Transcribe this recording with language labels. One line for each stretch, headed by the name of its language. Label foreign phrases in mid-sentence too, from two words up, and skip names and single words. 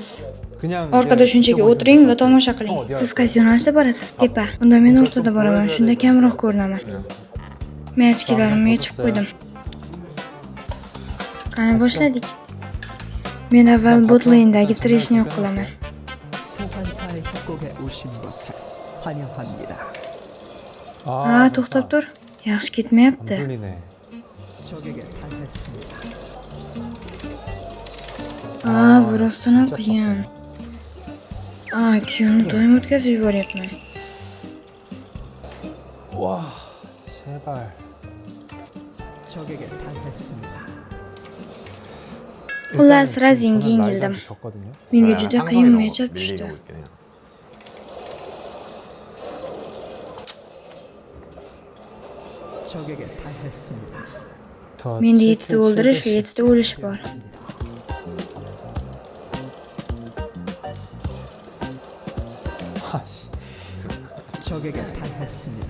Uzbek: Orqada shunchaki o'tiring va tomosha qiling. Siz qaysi yo'nalishda borasiz? Tepa. Unda men o'rtada boraman, shunda kamroq ko'rinaman. Men ochkilarimni yechib qo'ydim. Qani boshladik. Men avval botlayindagi treshni yo'q qilaman.
Korean: 소환사의 협곡에 오신 것을 환영합니다.
Uzbek: Ha, to'xtab tur. Yaxshi ketmayapti.
Korean: 풀리네. 적에게 당했습니다.
Uzbek: Bu rostdan ham qiyin. Kuyovni doim o'tkazib yuboryapman.
Korean: 와, 제발. 적에게 당했습니다.
Uzbek: Xullas, Razinga yengildim.
Korean: 졌거든요.
Uzbek: Menga juda qiyin matchup tushdi.
Korean: 적에게 당했습니다.
Uzbek: Menda 7 ta o'ldirish va 7 ta o'lish bor.
Korean: 하씨. 적에게 당했습니다.